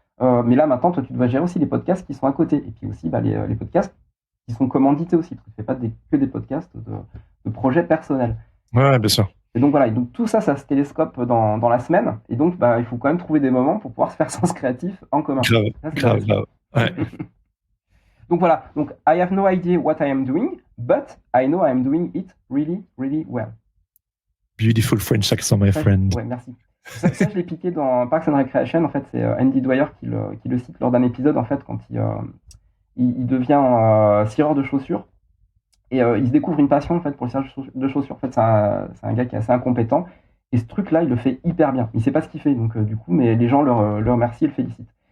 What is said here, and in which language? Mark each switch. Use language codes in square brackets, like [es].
[fr] Mais là, maintenant, toi, tu dois gérer aussi les podcasts qui sont à côté. Et puis aussi les podcasts qui sont commandités aussi. Tu ne fais pas que des podcasts de projets personnels. Ouais, bien sûr. Et donc voilà, et donc tout ça se télescope dans la semaine. Et donc, bah, il faut quand même trouver des moments pour pouvoir se faire Sens Créatif en commun. Grave. Ouais. Donc voilà, donc [en] I have no idea what I am doing, but I know I am doing it really, really well. Beautiful French accent, my friend. [fr] Ouais, merci. Ça, je l'ai piqué dans Parks and Recreation. En fait, c'est Andy Dwyer qui le cite lors d'un épisode, en fait, quand il devient cireur de chaussures. Et il se découvre une passion, en fait, pour le cirage de chaussures. En fait, c'est un gars qui est assez incompétent. Et ce truc-là, il le fait hyper bien. Il ne sait pas ce qu'il fait, donc du coup, mais les gens le remercient et le félicitent.